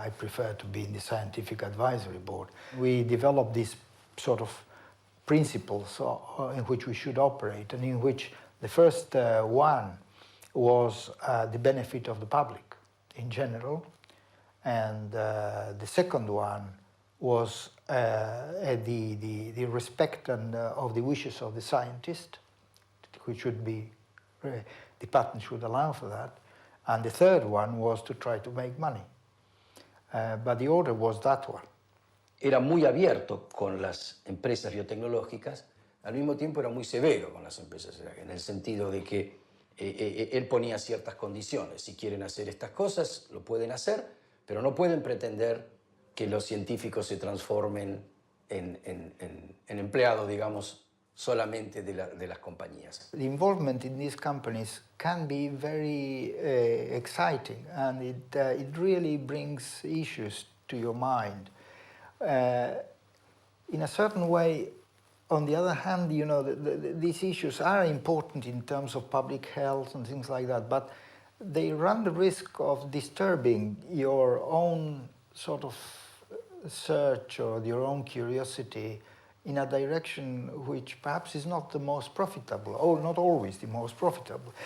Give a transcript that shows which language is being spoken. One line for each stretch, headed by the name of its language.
English: I prefer to be in the scientific advisory board. We developed these sort of principles in which we should operate, and in which the first one was the benefit of the public in general, and the second one was the respect and of the wishes of the scientist, which should be, the patent should allow for that, and the third one was to try to make money. But the order was that one.
Spanish: Era muy abierto con las empresas biotecnológicas al mismo tiempo era muy severo con las empresas, en el sentido de que él ponía ciertas condiciones. Si quieren hacer estas cosas, lo pueden hacer, pero no pueden pretender que los científicos se transformen en empleados, digamos, solamente de las compañías.
English: The involvement in these companies can be very exciting, and it really brings issues to your mind. In a certain way, on the other hand, you know, these issues are important in terms of public health and things like that, but they run the risk of disturbing your own sort of search or your own curiosity in a direction which perhaps is not the most profitable, or not always the most profitable.